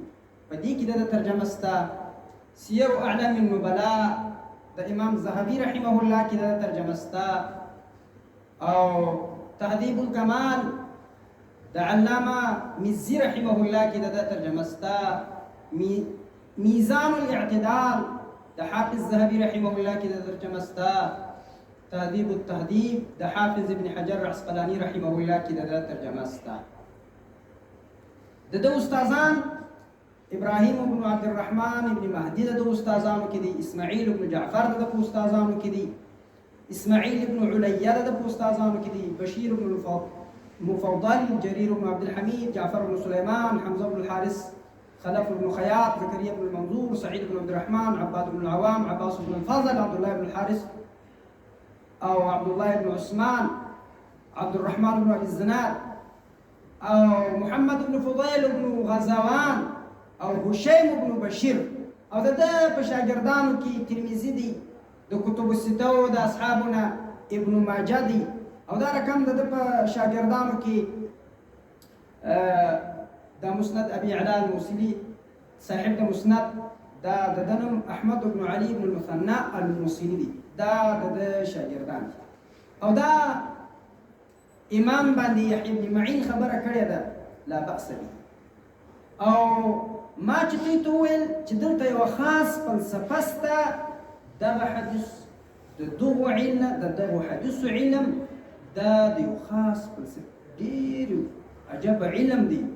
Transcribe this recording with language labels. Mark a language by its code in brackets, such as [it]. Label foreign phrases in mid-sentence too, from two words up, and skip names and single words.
[ps] په دې کې د ترجمه سته، سیر اعلام النبلاء د امام ذهبي [ar] رحمه الله [ps] کې د ترجمه سته، او تهذیب الکمال د علامه مزي [ar] رحمه الله [ps] کې د ترجمه سته، میزان الاعتدال د حافظ ذهبي [ar] رحمه الله [ps] کې د ترجمه سته، تهذیب التهذیب د حافظ ابن حجر عسقلاني [ar] رحمه الله [ps] کې د ترجمه سته. د ده استادان ابراهیم ابن عبد الرحمن ابن مهدي د استادانو کې دي، اسماعیل ابن جعفر د استادانو کې دي، اسماعیل ابن علیه د استادانو کې دي، بشیر ابن المفضل، جرير ابن عبد الحميد، جعفر بن سليمان، حمزه بن الحارث، خلف بن خياط، زكريا بن المنظور، سعيد بن عبد الرحمن، عباد بن العوام، عباس بن الفضل، عبد الله بن الحارث او عبد الله بن عثمان، عبد الرحمن بن ابي الزناد، او محمد بن فضيل بن غزوان، او هشيم بن بشير. او د په شاګردانو کې ترمذي دي، د کتب الستو د اصحابنا ابن ماجه دي، او دا رقم د په شاګردانو کې د مسند ابي علا الموصلي صاحب د مسند دا د دنم احمد بن علي بن المثنى الموصلي دي، دا د شاګردان. [ar] او دا امام باندې يحيى بن معين خبره کړې ده، لا بأس به. او ما چې دوی ته وویل چې دلته یوه خاص فلسفه سته، دغه حدیث د دغو علم د دغو حدیثو علم دا د یو خاص فلسفه ډېر عجب علم دی.